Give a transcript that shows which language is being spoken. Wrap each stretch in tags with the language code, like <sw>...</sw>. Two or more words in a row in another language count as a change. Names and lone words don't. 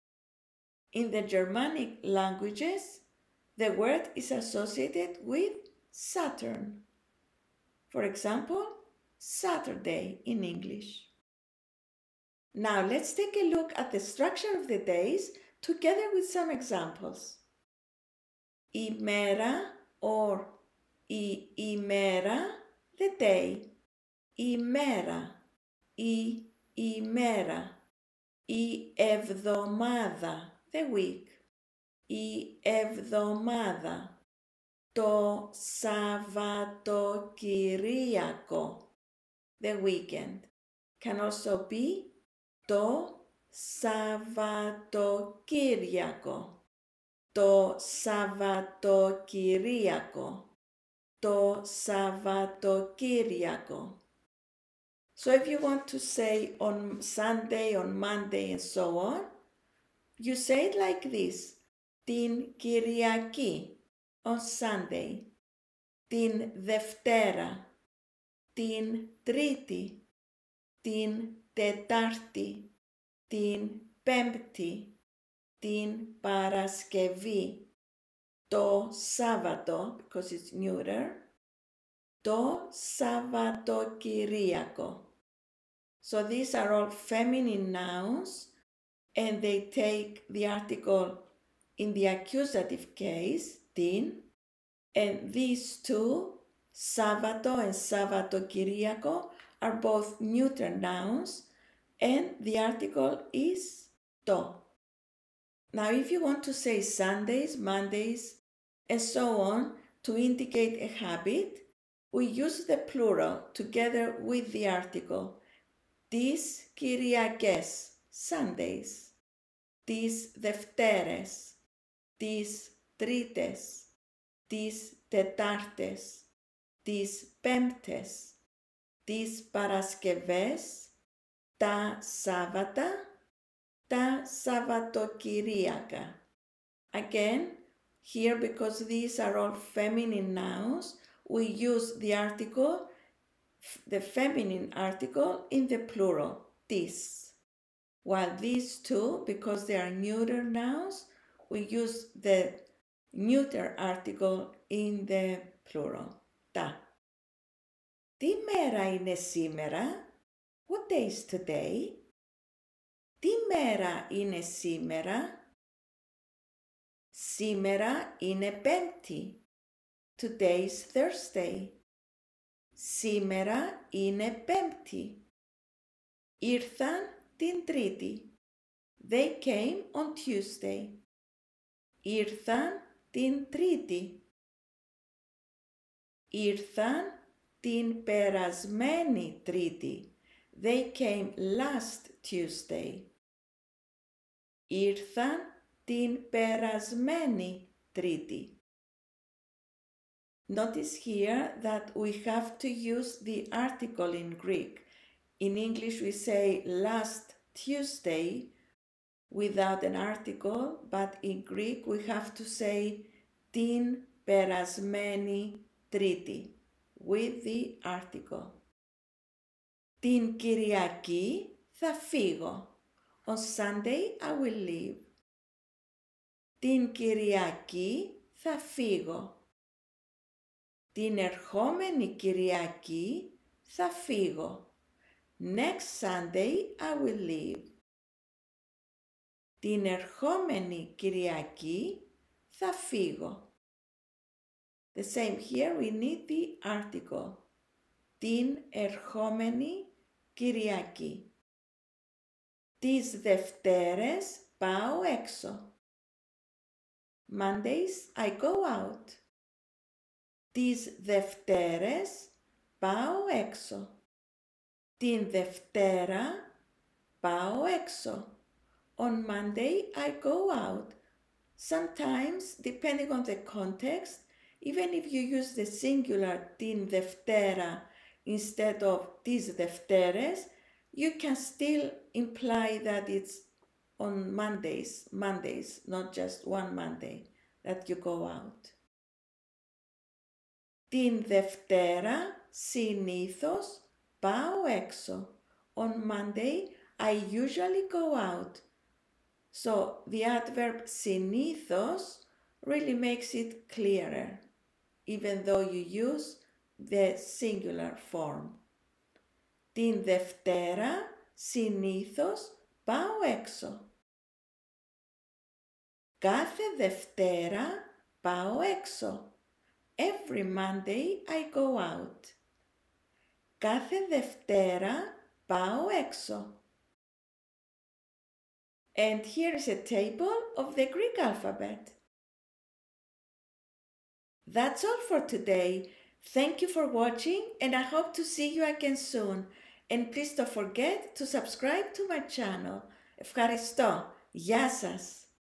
<en>In the Germanic languages, the word is associated with Saturn. For example, Saturday in English. Now let's take a look at the structure of the days together with some examples.</en> <el>Ημέρα or η ημέρα,</el> <en>the day.</en> <el>Ημέρα, η ημέρα. Η εβδομάδα,</el> <en>the week.</en> <el>Η εβδομάδα. Το Σαββατοκυριακό,</el> <en>the weekend. Can also be</en> <el>το Σαββατοκύριακο. Το Σαββατοκυριακό. Το Σαββατοκύριακο.</el> <en>So if you want to say on Sunday, on Monday, and so on, you say it like this.</en> <el>Την Κυριακή,</el> <en>on Sunday.</en> <el>Την Δευτέρα. Την Τρίτη. Την Τετάρτη. Την Πέμπτη. Την Παρασκευή. Το Σάββατο,</el> <en>because it's neuter.</en> <el>Το Σαββατοκυριακό.</el> <en>So these are all feminine nouns and they take the article in the accusative case, την, and these two, Sábato and Σαββατοκυριακό, are both neuter nouns and the article is το. Now if you want to say Sundays, Mondays, and so on to indicate a habit, we use the plural together with the article.</en> <el>Τις Κυριακές, Sundays. Τις Δευτέρες. Τις Τρίτες. Τις Τετάρτες. Τις Πέμπτες. Τις Παρασκευές. Τα Σάββατα. Τα Σαββατοκυριακά.</el> <en>Again, here because these are all feminine nouns, we use the article, the feminine article, in the plural, τις. While these two, because they are neuter nouns, we use the neuter article in the plural, ta.</en> <el>Τι μέρα είναι σήμερα?</el> <en>What day is today?</en> <el>Τι μέρα είναι σήμερα? Σήμερα είναι Πέμπτη.</el> <en>Today is Thursday.</en> <el>Σήμερα είναι Πέμπτη. Ήρθαν την Τρίτη.</el> <en>They came on Tuesday.</en> <el>Ήρθαν την Τρίτη. Ήρθαν την περασμένη Τρίτη.</el> <en>They came last Tuesday.</en> <el>Ήρθαν την περασμένη Τρίτη.</el> <en>Notice here that we have to use the article in Greek. In English we say last Tuesday without an article, but in Greek we have to say</en> <el>την περασμένη Τρίτη</el> <en>with the article.</en> <el>Την Κυριακή θα φύγω.</el> <en>On Sunday I will leave.</en> <el>Την Κυριακή θα φύγω. Την ερχόμενη Κυριακή θα φύγω.</el> <en>Next Sunday I will leave.</en> <el>Την ερχόμενη Κυριακή θα φύγω.</el> <en>The same here, we need the article.</en> <el>Την ερχόμενη Κυριακή. Τις Δευτέρες πάω έξω.</el> <en>Mondays I go out.</en> <el>Τις Δευτέρες πάω έξω. Την Δευτέρα πάω έξω.</el> <en>On Monday I go out. Sometimes, depending on the context, even if you use the singular</en> <el>την Δευτέρα</el> <en>instead of</en> <el>τις Δευτέρες,</el> <en>you can still imply that it's on Mondays, not just one Monday that you go out.</en> <el>Την Δευτέρα συνήθως πάω έξω.</el> <en>On Monday I usually go out. So the adverb συνήθως really makes it clearer, even though you use the singular form.</en> <el>Την Δευτέρα συνήθως πάω έξω. Κάθε Δευτέρα πάω έξω.</el> <en>Every Monday I go out.</en> <el>Κάθε Δευτέρα πάω έξω.</el> <en>And here is a table of the Greek alphabet. That's all for today. Thank you for watching and I hope to see you again soon. And please don't forget to subscribe to my channel.</en> <el>Ευχαριστώ. Γεια σας.</el>